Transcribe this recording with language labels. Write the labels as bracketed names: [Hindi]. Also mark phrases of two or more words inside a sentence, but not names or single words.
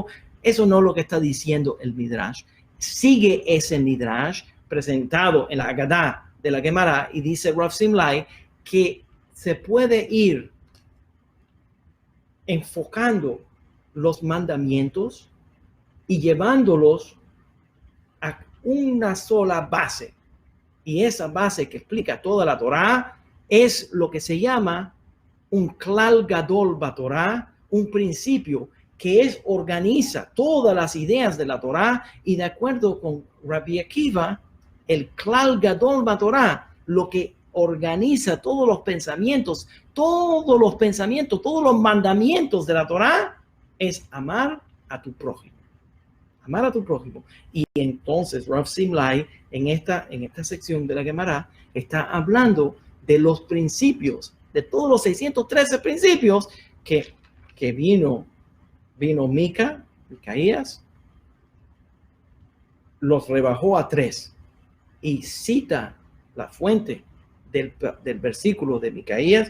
[Spanish] Eso no es lo que está diciendo el Midrash. Sigue ese Midrash presentado en la Agadá de la Gemara y dice Rav Simlai que se puede ir enfocando los mandamientos y llevándolos a una sola base. Y esa base que explica toda la Torá es lo que se llama un [Hebrew] כלל גדול בתורה, [Spanish] un principio que organiza todas las ideas de la Torá, y de acuerdo con Rabbi Akiva, el [Hebrew] כלל גדול בתורה, [Spanish] lo que organiza todos los pensamientos, todos los mandamientos de la Torá, es amar a tu prójimo. Amar a tu prójimo. Y entonces Rav Simlai en esta sección de la Gemara está hablando de los principios, de todos los 613 principios que vino Micaías, los rebajó a 3 y cita la fuente del versículo de Micaías.